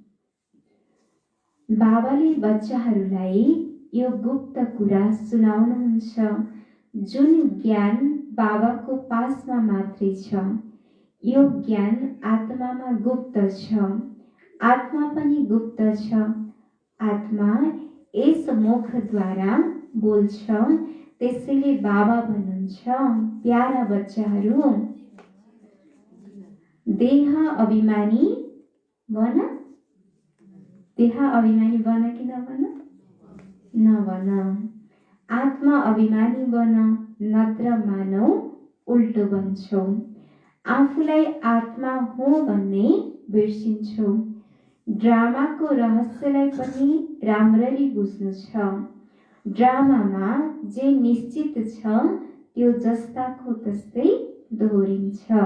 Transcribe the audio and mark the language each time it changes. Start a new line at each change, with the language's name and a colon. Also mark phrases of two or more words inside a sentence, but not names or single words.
Nepali: बाबाले बच्चाहरूलाई यो गुप्त कुरा सुनाउनुहुन्छ, जुन ज्ञान बाबाको पासमा मात्रै छ। यो ज्ञान आत्मामा गुप्त छ, आत्मा पनि गुप्त छ। आत्मा यस मुखद्वारा बोल्छ, त्यसैले बाबा भन्नुहुन्छ, प्यारा बच्चाहरू, देह अभिमानी बन। देह अभिमानी बन कि नबन। आत्मा अभिमानी बन, नत्र मानव उल्टो बन्छौ। आफूलाई आत्मा हो भन्ने बिर्सिन्छौ। ड्रामाको रहस्यलाई पनि राम्ररी बुझ्नु छ। ड्रामामा जे निश्चित छ, त्यो जस्ताको तस्तै दोहोरिन्छ।